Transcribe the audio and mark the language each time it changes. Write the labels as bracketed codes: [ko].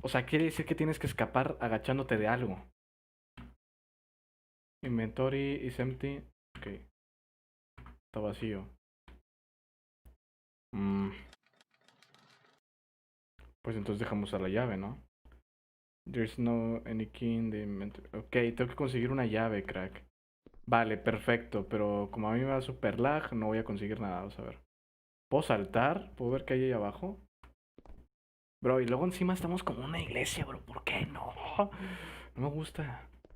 [es] O sea, quiere decir que tienes que escapar agachándote de algo. [en] Inventory is empty. Ok. [es] Está vacío. Pues entonces dejamos a la llave, ¿no? [en] There's no any key in the inventory. [es] Ok, tengo que conseguir una llave, crack. Vale, perfecto. Pero como a mí me va super lag, no voy a conseguir nada. Vamos a ver. ¿Puedo saltar? ¿Puedo ver qué hay ahí abajo? Bro, y luego encima estamos como una iglesia, bro. ¿Por qué no? No me gusta.